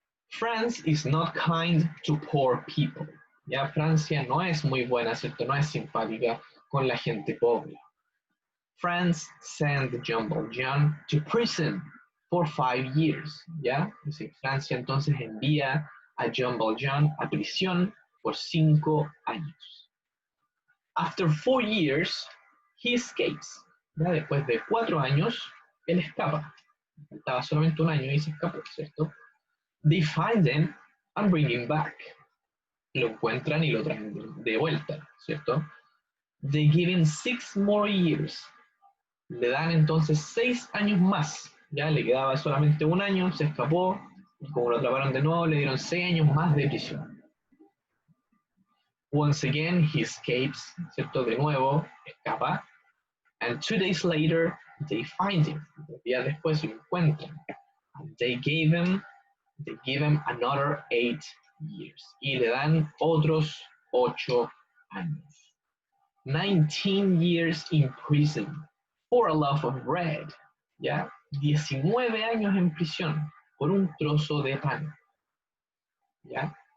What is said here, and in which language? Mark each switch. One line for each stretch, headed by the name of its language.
English: France is not kind to poor people.
Spanish: Ya Francia no es muy buena, ¿cierto? No es simpática con la gente pobre.
English: France sent Jean Valjean to prison for 5 years.
Spanish: ¿Ya? Es decir, Francia entonces envía a Jean Valjean a prisión por 5 años.
English: After 4 years, he escapes. ¿Ya?
Spanish: Después de 4 años, él escapa. Faltaba solamente un año y se escapó, ¿cierto?
English: They find him and bring him back.
Spanish: Lo encuentran y lo traen de vuelta, ¿cierto?
English: They give him 6 more years.
Spanish: Le dan entonces 6 años más. Ya le quedaba solamente un año, se escapó, y como lo atraparon de nuevo, le dieron 6 años más de prisión.
English: Once again, he escapes, ¿cierto?
Spanish: De nuevo, escapa.
English: And 2 days later, they find him.
Spanish: 2 días después lo encuentran.
English: And they give him another 8 years.
Spanish: Y le dan otros 8 años.
English: 19 years in prison for a loaf of bread.
Spanish: ¿Ya? 19 años en prisión por un trozo de pan. ¿Ya?